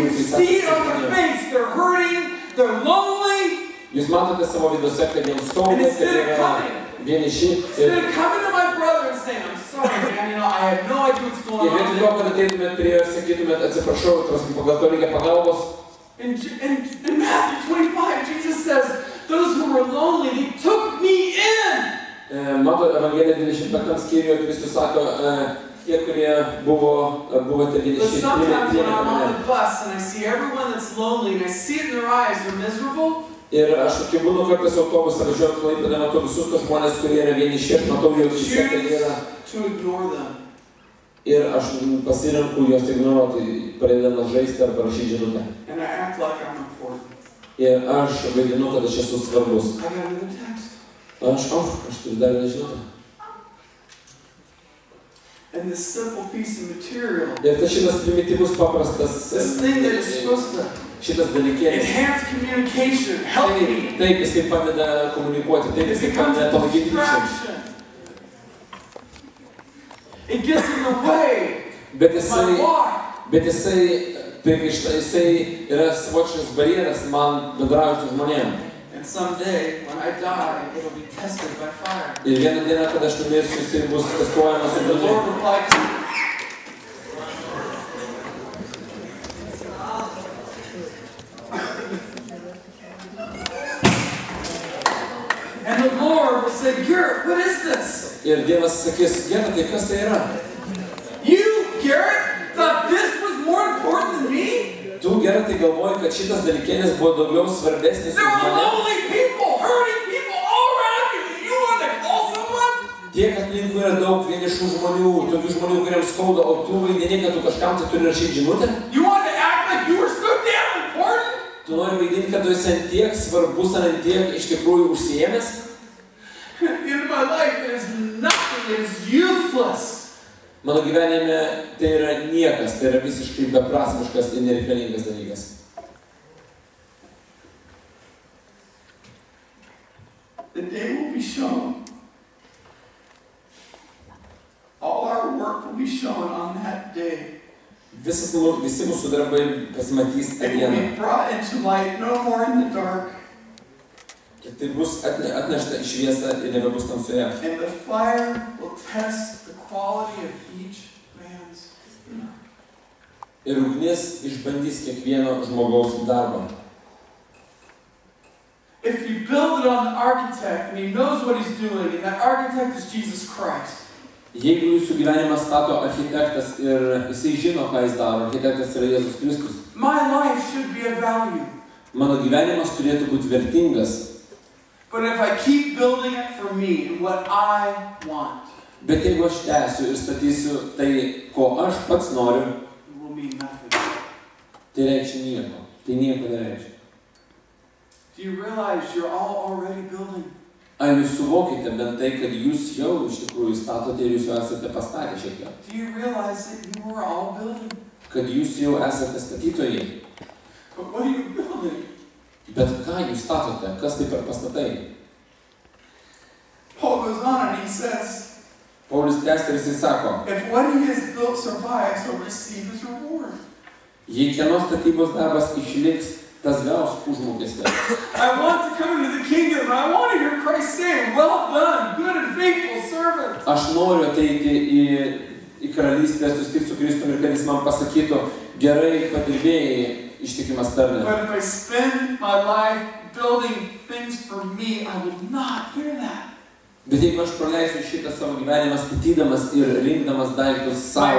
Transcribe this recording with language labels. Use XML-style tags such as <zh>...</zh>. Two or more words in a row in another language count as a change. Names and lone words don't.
<en>You see it on their face, they're hurting, they're lonely,</en> <lt>Jūs matote savo vidose, kad jiems</lt> <en>and</en> <lt>skauda, kad</lt> <en>instead</en> <lt>jie</lt> <en>of</en> <lt>yra</lt> <en>coming,</en> <lt>vieniši.</lt> <en>instead of coming to my brother and saying, I'm sorry, man, you know, I have no idea what's</en> <lt>Ir</lt> <en>going</en> <lt>vietoj to,</lt> <en>on.</en> <lt>kad ateitumėt prie jo ir sakytumėt, atsiprašau, pagal to reikia pagalbos.</lt> <en>In Matthew 25, Jesus says, those who were lonely, they took me in.</en> <lt>Mato Evangelija 25 skyriuje Kristus sako, tie, kurie buvote</lt> <en>But</en> <lt>vieniši,</lt> <en>sometimes when</en> <lt>priėmė</lt> <en>I'm on</en> <lt>mane.</lt> <en>the bus and I see everyone that's lonely and I see it in their eyes, they're miserable,</en> <lt>Ir aš, kai būnu kartais autobusą važiuojant Klaipėdą, matau visus tos žmonės, kurie yra vieniši, aš matau jų akyse, kad jie yra.</lt> <en>to ignore them.</en> <lt>Ir aš pasirenku juos ignoruoti, pradedamas žaisti ar parašyti žinutę.</lt> <en>And I act like I'm important.</en> <lt>Ir aš vaidinu, kad aš esu svarbus.</lt> <en>I got another text.</en> <lt>Aš turiu dar vieną žinutę.</lt> <en>And this simple piece of material,</en> <lt>Ir tai šitas primityvus paprastas</lt> <en>this thing that is supposed to</en> <lt>šitas dalykėlis.</lt> <en>enhance communication, help me.</en> <lt>Taip, jis taip padeda komunikuoti, taip, jis taip padeda palaikyti ryšį.</lt> <en>It gets in the way</en> <lt>Bet</lt> <en>of my walk.</en> <lt>jisai yra savotiškas barjeras man bendrauti su žmonėm.</lt> <en>And someday, when I die, it'll be tested by fire.</en> <lt>Ir vieną dieną, kada aš numirsiu, jisai bus testuojamas</lt> <en>And the</en> <lt>ugniu.</lt> <en>Lord replied to me, and the Lord will say, Garrett, what is this?</en> <lt>Ir Dievas sakys, Gerda, tai kas tai yra?</lt> <en>You, Garrett, thought this was more important than me?</en> <lt>Tu, Gerda, tai galvoji, kad šitas dalykėlis buvo daugiau svarbesnis</lt> <en>There</en> <lt>už</lt> <en>were</en> <lt>mane?</lt> <en>lonely people, hurting people all around you. You want to call someone?</en> <lt>Tiek aplinkui yra daug vienišų žmonių, tokių žmonių, kuriems skauda, o tu vaidini, kad tu kažkam tai turi rašyti žinutę?</lt> <en>You want to act like you were so damn important?</en> <lt>Tu nori vaidinti, kad tu esi ant tiek svarbus, ant tiek iš tikrųjų užsiėmęs?</lt> <en>In my life, there's nothing, it's useless.</en> <lt>Mano gyvenime tai yra niekas, tai yra visiškai beprasmiškas ir nereikalingas dalykas.</lt> <en>The day will be shown. All our work will be shown on that day.</en> <lt>Visi mūsų darbai pasimatys tą</lt> <en>It will</en> <lt>dieną.</lt> <en>be brought into light, no more in the dark.</en> <lt>Ir tai bus atnešta į šviesą ir nebebus tamsoje.</lt> <en>And the fire will test the quality of each man's work.</en> <lt>Ir ugnis išbandys kiekvieno žmogaus darbą.</lt> <en>If you build it on the architect and he knows what he's doing, and that architect is Jesus Christ,</en> <lt>Jeigu jūsų gyvenimą stato architektas ir jisai žino, ką jis daro, architektas yra Jėzus Kristus,</lt> <en>my life should be of value.</en> <lt>mano gyvenimas turėtų būti vertingas.</lt> <en>But if I keep building it for me and what I want,</en> <lt>Bet jeigu aš tęsiu ir statysiu tai, ko aš pats noriu,</lt> <en>it will mean nothing.</en> <lt>tai reikšia nieko. Tai nieko nereiškia.</lt> <en>Do you realize you're all already building?</en> <lt>Ar jūs suvokite bent tai, kad jūs jau iš tikrųjų statote ir jūs jau esate pastatę šiek tiek?</lt> <en>Do you realize that you are all building?</en> <lt>Kad jūs jau esate statytojai?</lt> <en>But what are you building?</en> <lt>Bet ką jūs statote? Kas tai per pastatai?</lt> <en>Paul goes on and he says,</en> <lt>Paulius tęsia ir jisai sako,</lt> <en>if what he has built survives, he'll receive his reward.</en> <lt>jei kieno statybos darbas išliks, tas gaus užmokestį.</lt> <en>I want to come into the kingdom and I want to hear Christ say, well done, good and faithful servant.</en> <lt>Aš noriu ateiti į karalystę, susitikti su Kristumi ir kad jis man pasakytų, gerai padirbėjai, ištikimas tarne.</lt> <en>But if I spend my life building things for me, I will not hear that.</en> <lt>Bet jeigu aš praleisiu šitą savo gyvenimą statydamas ir rinkdamas daiktus savo,</lt>